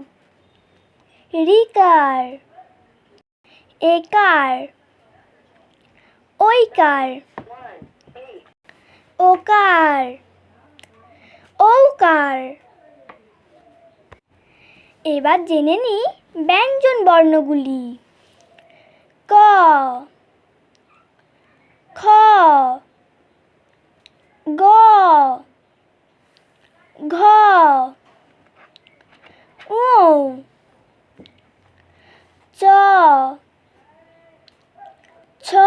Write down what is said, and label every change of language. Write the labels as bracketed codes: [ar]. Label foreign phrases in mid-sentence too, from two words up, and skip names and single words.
[bn] ঋকার একার ঐকার ওকার ঔকার। এবার জেনে নিই ব্যঞ্জন বর্ণগুলি। ক খ গ ঘ ঙ চ ছ